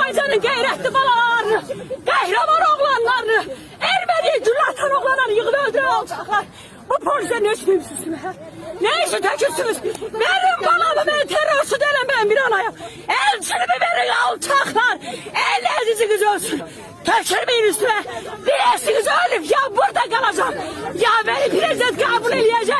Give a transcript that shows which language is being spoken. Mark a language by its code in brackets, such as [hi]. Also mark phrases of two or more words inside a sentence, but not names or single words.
[az] Azərbaycanın qeyrətli balalarını, qəhrəman oğlanlarını, Erməniyə gül atan oğlanları yığıb öldürən alçaqlar. [tr] Bu polisler ne istiyorsunuz? Ne işi tökürsünüz? Benim balamı ben terörist değilim, ben bir anayım. Elçimi verin alçaklar. Elleriniz ölsün. Tökürmeyin üstüme. Bilesiniz ölüm. Ya burada kalacağım. Ya beni prezident kabul edecek.